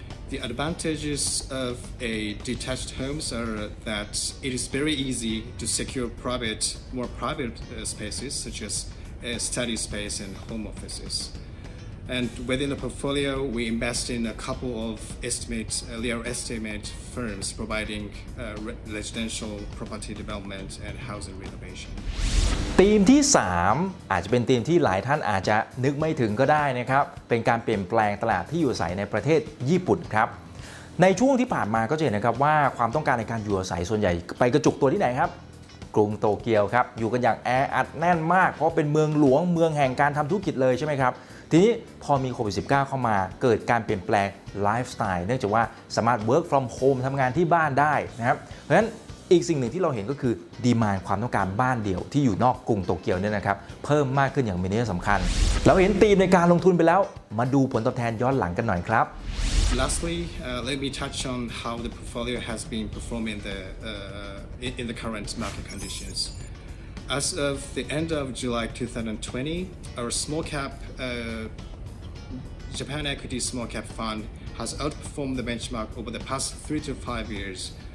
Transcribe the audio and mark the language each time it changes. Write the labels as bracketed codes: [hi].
[en] The advantages of a detached homes are that it is very easy to secure more private spaces such as study space and home offices. And within the portfolio, we invest in a couple of real estate firms providing residential property development and housing renovation. [th] ธีมที่ 3 อาจจะเป็นธีมที่หลายท่านอาจจะนึกไม่ถึงก็ได้นะครับเป็นการเปลี่ยนแปลงตลาดที่อยู่อาศัยในประเทศญี่ปุ่นครับในช่วงที่ผ่านมาก็จะเห็นนะครับว่าความต้องการในการอยู่อาศัยส่วนใหญ่ไปกระจุกตัวที่ไหนครับ กรุงโตเกียวครับอยู่กันอย่างแออัดแน่นมากเพราะเป็นเมืองหลวงเมืองแห่งการทำธุรกิจเลยใช่ไหมครับทีนี้พอมีโควิด -19 เข้ามาเกิดการเปลี่ยนแปลงไลฟ์สไตล์เนื่องจากว่าสามารถ [en] work from home [th] ทำงานที่บ้านได้นะครับเพราะฉะนั้นอีกสิ่งหนึ่งที่เราเห็นก็คือดีมานด์ความต้องการบ้านเดี่ยวที่อยู่นอกกรุงโตเกียวเนี่ยนะครับเพิ่มมากขึ้นอย่างมีนัยสำคัญเราเห็นธีมในการลงทุนไปแล้วมาดูผลตอบแทนย้อนหลังกันหน่อยครับ [en] Lastly, let me touch on how the portfolio has been performing in the current market conditions. As of the end of July 2020, our small cap Japan Equity Small Cap Fund has outperformed the benchmark over the past 3 to 5 years